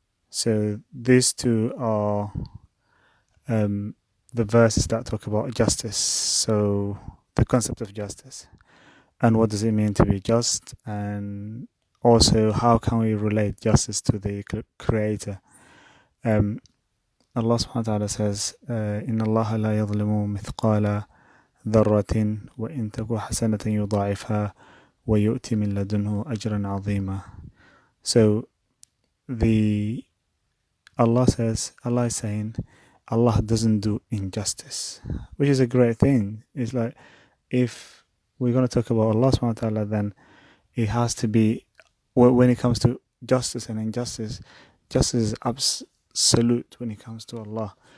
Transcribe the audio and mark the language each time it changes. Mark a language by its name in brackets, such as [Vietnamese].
[English] So these 2 are the verses that talk about justice. So the concept of justice and what does it mean to be just, and also how can we relate justice to the Creator. Allah subhanahu wa ta'ala says, [Arabic] إِنَّ اللَّهَ لَا يَظْلِمُ مِثْقَالَ ذَرَّةٍ وَإِن تَكُ حَسَنَةً يُضَاعِفْهَا وَيُؤْتِ مِن لَدُنْهُ أَجْرًا عَظِيمًا. [English] So Allah is saying Allah doesn't do injustice, which is a great thing. It's like, if we're going to talk about Allah subhanahu wa ta'ala, then it has to be, when it comes to justice and injustice, justice is absolute when it comes to Allah.